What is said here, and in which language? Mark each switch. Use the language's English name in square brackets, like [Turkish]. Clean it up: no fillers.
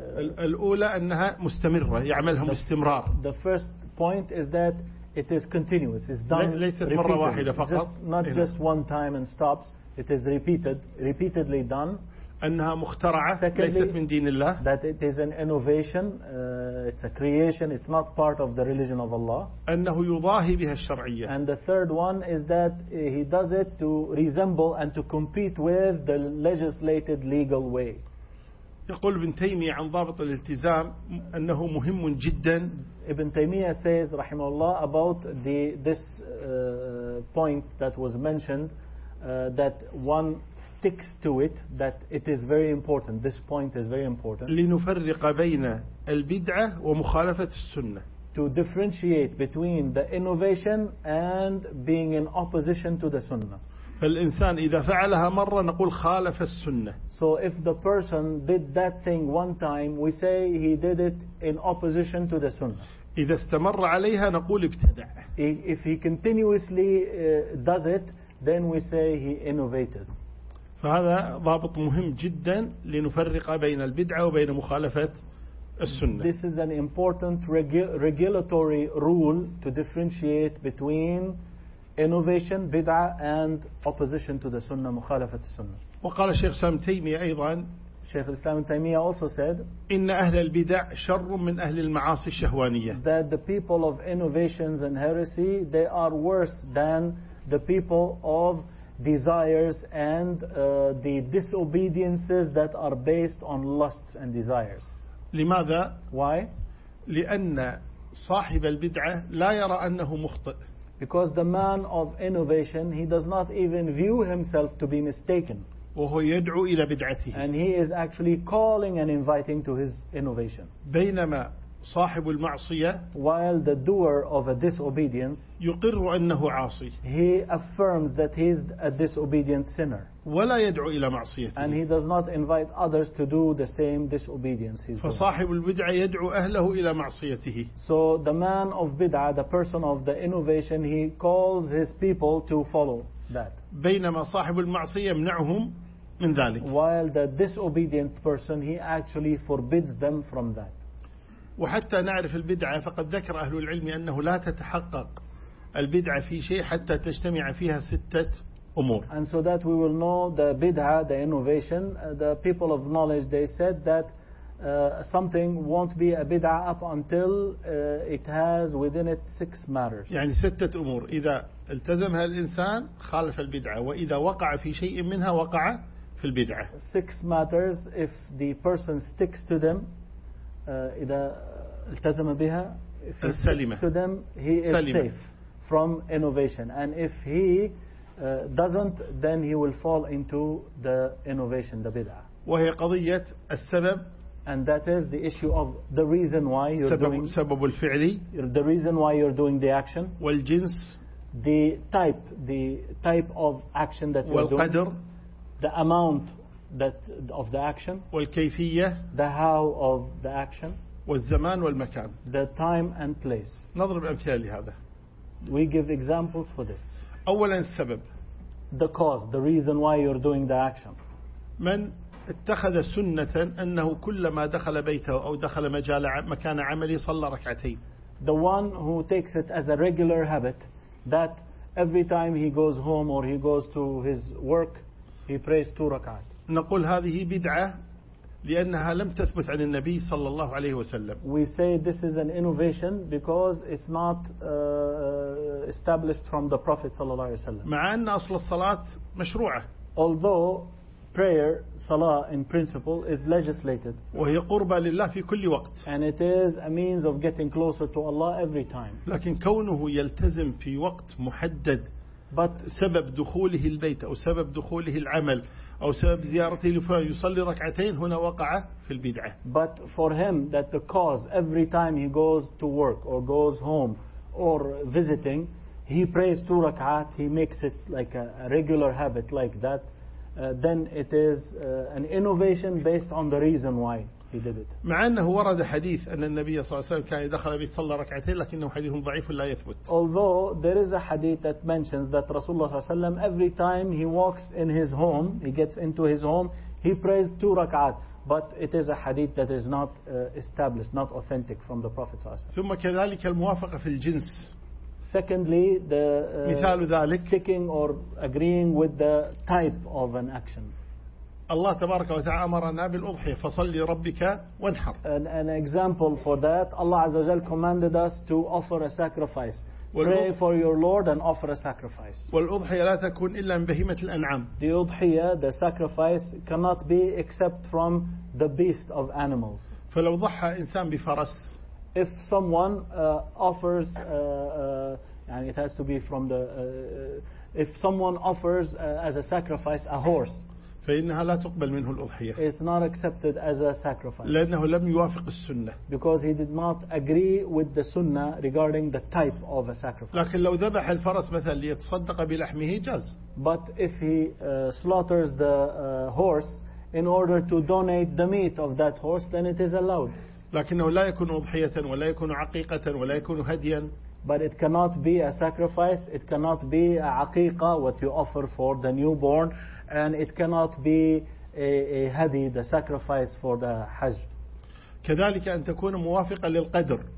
[Arabic] الأولى أنها مستمرة يعملها باستمرار. [English] The first point is that it is continuous. It's done. [Arabic] ليست مرة واحدة فقط. [English] Just, not هنا. Just one time and stops. It is repeatedly done. [Arabic] أنها مخترعة ليست من دين الله. [English] That it is an innovation, it's a creation, it's not part of the religion of Allah. [Arabic] أنه يضاهي بها الشرعية. [English] And the third one is that he does it to resemble and to compete with the legislated legal way. [Arabic] يقول ابن تيمية عن ضابط الالتزام أنه مهم جدا. [English] Ibn Taymiyyah says, [Arabic] رحمه الله, [English] about this point that was mentioned. That one sticks to it, that it is very important. This point is very important. [Arabic] لنفرق بين البدعة ومخالفة السنة. [English] To differentiate between the innovation and being in opposition to the sunnah. [Arabic] فالإنسان إذا فعلها مرة نقول خالف السنة. [English] So if the person did that thing one time, we say he did it in opposition to the sunnah. [Arabic] إذا استمر عليها نقول ابتدع. [English] If he continuously does it, then we say he innovated. [Arabic] فهذا ضابط مهم جدا لنفرق بين البدعة وبين مخالفة السنة. [English] This is an important regulatory rule to differentiate between innovation, بدعة, and opposition to the sunnah, مخالفة السنة. [Arabic] وقال الشيخ سام تيمية أيضا. شيخ الإسلام تيمية [English] also said. [Arabic] إن أهل البدع شر من أهل المعاصي الشهوانية. [English] That the people of innovations and heresy, they are worse than the people of desires and the disobediences that are based on lusts and desires. [Arabic] لماذا? [English] Why? [Arabic] لأن صاحب البدعة لا يرى أنه مخطئ. [English] Because the man of innovation, he does not even view himself to be mistaken. [Arabic] وهو يدعو إلى بدعته. [English] And he is actually calling and inviting to his innovation. [Arabic] بينما صاحب المعصية [English] while the doer of a disobedience [Arabic] يقر أنه عاصي [English] he affirms that he is a disobedient sinner [Arabic] ولا يدعو إلى معصيته [English] and he does not invite others to do the same disobedience he's [Arabic] فصاحب [English] doing. [Arabic] البدعة يدعو أهله إلى معصيته [English] so the man of bid'ah the person of the innovation he calls his people to follow that [Arabic] بينما صاحب المعصية يمنعهم من ذلك [English] while the disobedient person he actually forbids them from that [Arabic] وحتى نعرف البدعة فقد ذكر أهل العلم أنه لا تتحقق البدعة في شيء حتى تجتمع فيها ستة أمور. [English] And so that we will know the bid'ah, the innovation, the people of knowledge, they said that something won't be a bid'ah up until it has within it six matters. [Arabic] يعني ستة أمور إذا التزمها الإنسان خالف البدعة وإذا وقع في شيء منها وقع في البدعة. [English] Six matters if the person sticks to them. [Arabic] إذا التزم بها سلمة [English] to them he is سلمة. Safe from innovation and if he doesn't then he will fall into the innovation the bid'ah [Arabic] وهي قضية السبب [English] and that is the issue of the reason why you're [Arabic] سبب الفعل [English] the reason why you're doing the action [Arabic] والجنس [English] the type of action that we're doing, [Arabic] والقدر, [English] the amount that of the action, [Arabic] والكيفية, [English] the how of the action, [Arabic] والزمان والمكان, [English] the time and place. [Arabic] نضرب أمثلة لهذا. [English] We give examples for this. [Arabic] أولا السبب, [English] the cause, the reason why you're doing the action. [Arabic] من اتخذ سنة أنه كلما دخل بيته أو دخل مجال مكان عملي صلى ركعتين. [English] The one who takes it as a regular habit that every time he goes home or he goes to his work, he prays two rak'at. [Arabic] نقول هذه بدعة لأنها لم تثبت عن النبي صلى الله عليه وسلم. [English] We say this is an innovation because it's not established from the Prophet [Arabic] صلى الله عليه وسلم. مع أن أصل الصلاة مشروعة. [English] Although prayer, salah in principle, is legislated. [Arabic] وهي قربة لله في كل وقت. [English] And it is a means of getting closer to Allah every time. [Arabic] لكن كونه يلتزم في وقت محدد. [English] But [Arabic] سبب دخوله البيت أو سبب دخوله العمل أو سبب زيارته لفلان يصلي ركعتين هنا وقع في البدعة. [English] But for him that the cause every time he goes to work or goes home or visiting, he prays two rak'at, he makes it like a regular habit like that, then it is an innovation based on the reason why he did it. [Arabic] مع أنه ورد حديث أن النبي صلى الله عليه وسلم كان يدخل بيت صلى ركعتين لكنه حديث ضعيف لا يثبت. [English] Although there is a hadith that mentions that [Arabic] رسول الله صلى الله عليه وسلم [English] every time he walks in his home, he gets into his home, he prays two rak'at. But it is a hadith that is not established, not authentic from the Prophet [Arabic] صلى الله عليه وسلم. ثم كذلك الموافقة في الجنس. [English] Secondly, the [Arabic] مثال ذلك, [English] sticking or agreeing with the type of an action. [Arabic] Allah تبارك وتعالى أمرنا بالأضحية فصلي ربك وانحر. [English] An example for that, Allah [Arabic] عز وجل [English] commanded us to offer a sacrifice. Pray for your Lord and offer a sacrifice. [Arabic] والأضحية لا تكون إلا من بهيمة الأنعام. [English] The أضحية, the sacrifice, cannot be except from the beast of animals. [Arabic] فلو ضحى إنسان بفرس. [English] If someone offers, and it has to be from the, if someone offers as a sacrifice a horse, [Arabic] فإنها لا تقبل منه الأضحية. [English] It's not accepted as a sacrifice. [Arabic] لأنه لم يوافق السنة. [English] Because he did not agree with the sunnah regarding the type of a sacrifice. [Arabic] لكن لو ذبح الفرس مثلا ليتصدق بلحمه جاز. [English] But if he slaughters the horse in order to donate the meat of that horse, then it is allowed. [Arabic] لكنه لا يكون أضحية ولا يكون عقيقة ولا يكون هديا. [English] But it cannot be a sacrifice, it cannot be a عقيقة, what you offer for the newborn, and it cannot be a هدي, the sacrifice for the حج. [Arabic] كذلك أن تكون موافقة للقدر.